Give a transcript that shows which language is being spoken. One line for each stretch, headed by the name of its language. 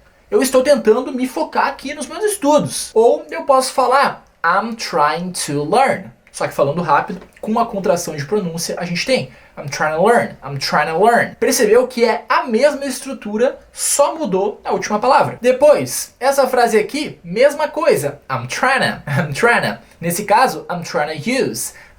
Portuguese: Eu estou tentando me focar aqui nos meus estudos. Ou eu posso falar
English: I'm trying to learn.
Portuguese: Só que falando rápido, com uma contração de pronúncia, a gente tem
English: I'm trying to learn.
Portuguese: Percebeu que é a mesma estrutura, só mudou a última palavra. Depois, essa frase aqui, mesma coisa.
English: I'm trying.
Portuguese: Nesse caso,
English: I'm trying to use.